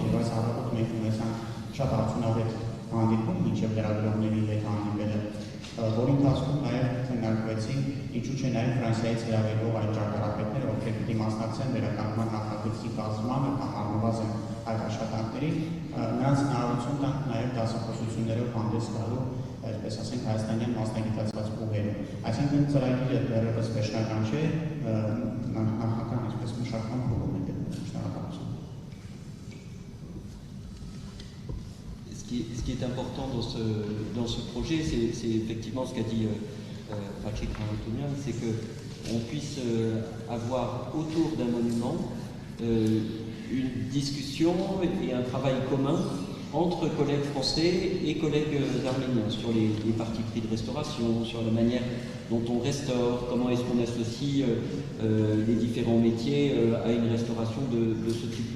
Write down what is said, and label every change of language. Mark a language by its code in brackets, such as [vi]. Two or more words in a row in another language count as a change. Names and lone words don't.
[hy] եւ այս առավոտ մենք ունեցանք շատ արդյունավետ հանդիպում, մինչև լրագրողների հետ հանդիպելը, որի ընթացքում նաև քննարկվեցին, ինչու՞ չէ նաև Ֆրանսիայից հրավիրվող այլ ճարտարապետներ, ովքեր պիտի մասնակցեն վերականգնման նախագծի կազմմանը կամ առնվազն այդ աշխատանքների, նրանց հնարավորություն տանք նաև դասախոսություններով հանդես գալու, այսպես ասենք, հայաստանյան մասնագիտացված ուղերում։ Այսինքն ծրագիրը դեռևս վերջնական չէ, նախնական այսպես մշակման փուլում է գտնվում։ Շնորհակալություն։ [fr] Ce qui est important dans ce projet, c'est effectivement ce qu'a dit Patrick Antounian, c'est qu'on puisse avoir autour d'un monument une discussion et un travail commun entre collègues français et collègues arméniens sur les parties pris de restauration, sur la manière dont on restaure, comment est-ce qu'on associe les différents métiers à une restauration de ce type-là.